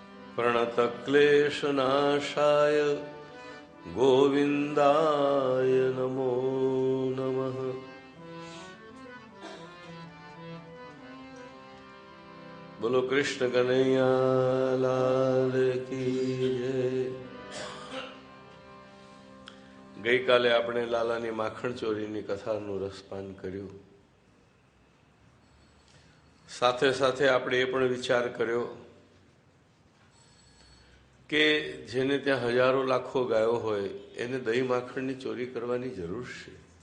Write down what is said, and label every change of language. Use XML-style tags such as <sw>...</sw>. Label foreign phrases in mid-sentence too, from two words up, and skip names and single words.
<sa>प्रणतक्लेशनाशाय गोविन्दाय नमो नमः।</sa> <hi>बोलो कृष्ण कन्हैया लाल की जय।</hi> <gu>ગઈકાલે આપણે લાલાની માખણ ચોરીની કથાનું રસપાન કર્યું. સાથે સાથે આપણે એ પણ વિચાર કર્યો કે જેને ત્યાં હજારો લાખો ગાયો હોય એને દહીં માખણની ચોરી કરવાની જરૂર છે.</gu>